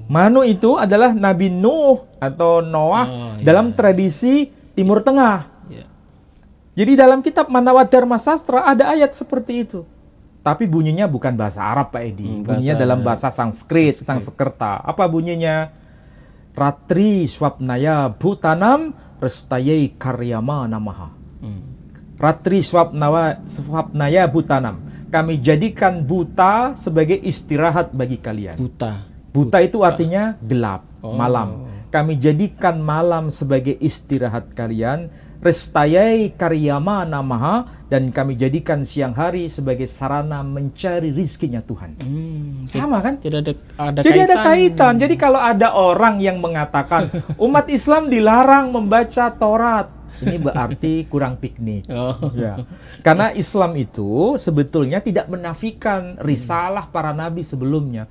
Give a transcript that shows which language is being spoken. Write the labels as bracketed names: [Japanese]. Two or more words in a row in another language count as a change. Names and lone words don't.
[Indonesian] Manu itu adalah Nabi Nuh atau Noah dalam tradisi Timur Tengah. Ya. Jadi dalam kitab Manawat Dharma Sastra ada ayat seperti itu. Tapi bunyinya bukan bahasa Arab Pak Edi. Bunyinya dalam bahasa Sanskrit, Sanskerta. Apa bunyinya? [Sanskrit] रात्रि स्वप्नाय भूतानाम् रेस्तयै कार्यम नमह. रात्रि स्वप्नाय भूतानाम्. [Indonesian] Kami jadikan buta sebagai istirahat bagi kalian. Buta itu artinya gelap, malam. Kami jadikan malam sebagai istirahat kalian. [Sanskrit] रेस्तयै कार्यम नमह, [Indonesian] dan kami jadikan siang hari sebagai sarana mencari rizkinya Tuhan. Sama kan? Jadi ada kaitan. Jadi kalau ada orang yang mengatakan umat Islam dilarang membaca Taurat, ini berarti kurang piknik. Ya. Karena Islam itu sebetulnya tidak menafikan risalah para nabi sebelumnya.